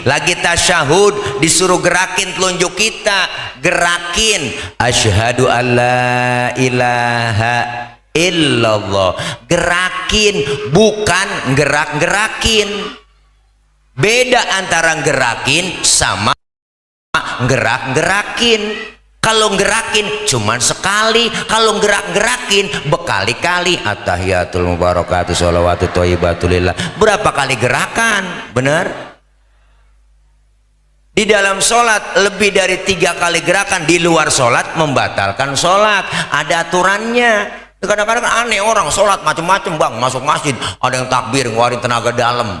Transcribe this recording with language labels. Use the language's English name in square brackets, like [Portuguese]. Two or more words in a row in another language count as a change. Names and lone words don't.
[Indonesian] Lagi tasyahud disuruh gerakin telunjuk kita, gerakin [Arabic] أشهد أن لا إله إلا الله, [Indonesian] gerakin bukan gerak-gerakin. Beda antara gerakin sama gerak-gerakin. Kalau gerakin cuman sekali, kalau gerak-gerakin berkali-kali. [Arabic] التحيات المباركات الصلوات الطيبات لله. [Indonesian] Berapa kali gerakan? Benar? Di dalam sholat lebih dari 3 kali gerakan di luar sholat membatalkan sholat. Ada aturannya. Kadang-kadang aneh orang sholat macam-macam bang, masuk masjid ada yang takbir ngeluarin tenaga dalam.